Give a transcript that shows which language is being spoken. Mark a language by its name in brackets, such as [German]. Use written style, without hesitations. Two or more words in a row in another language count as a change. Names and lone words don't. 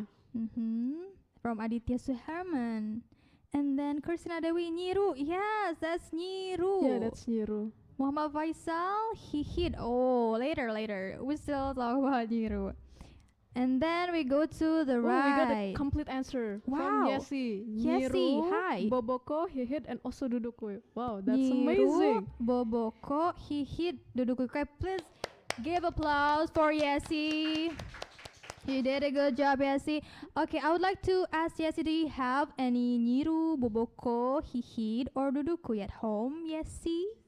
[English] From Aditya Suherman. And then Christina Dewi Niru. Yes, that's Niru. Yeah, that's Nyiru. Muhammad Faisal, he hit. Oh, later. We still talk about Niru. And then we go to the Oh, we got a right. complete answer Wow. from Yesi. Yesi, Nyiru, hi. Boboko, he hit, and also Duduku. Wow, that's Niru, amazing. Boboko, he hit Duduku. Okay, please give applause for Yesi. You did a good job, Yesi. Okay, I would like to ask Yesi, do you have any Niru, Boboko, he hit, or Duduku at home, Yesi?